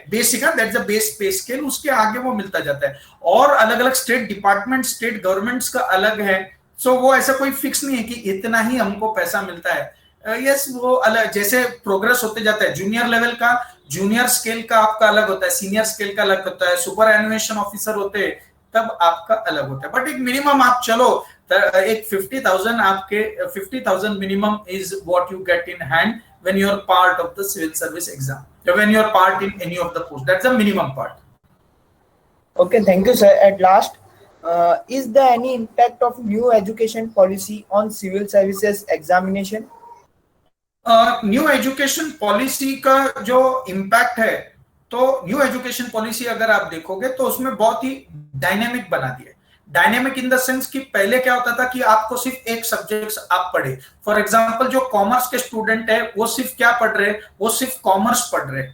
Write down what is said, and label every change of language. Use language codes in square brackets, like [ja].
[hi] Basic है, [en] that's the base pay scale, [hi] उसके आगे वो मिलता जाता है। और अलग अलग स्टेट डिपार्टमेंट, स्टेट गवर्नमेंट्स का अलग है। सो वो ऐसा कोई फिक्स नहीं है कि इतना ही हमको पैसा मिलता है। यस, वो अलग, जैसे प्रोग्रेस होते जाता है, जूनियर लेवल का, जूनियर स्केल का आपका अलग होता है, सीनियर स्केल का अलग होता है, सुपर एनिमेशन ऑफिसर होते हैं तब आपका अलग होता है। [en] but एक minimum [hi] आप चलो, [en] एक 50,000 आपके 50,000 minimum is what you get in hand when you are part of the civil service exam, when you are part in any of the post, that's the minimum part. Okay, thank you, sir. At last, is there any impact of new education policy on civil services examination? [hi] New education policy का जो impact है, तो new education policy अगर आप देखोगे तो उसमें बहुत ही डायनेमिक बना दिया है। [en] dynamic in the sense [hi] कि पहले क्या होता था कि आपको सिर्फ एक सब्जेक्ट आप पढ़े। [en] for example, [hi] जो कॉमर्स के स्टूडेंट है वो सिर्फ क्या पढ़ रहे, वो सिर्फ कॉमर्स पढ़ रहे।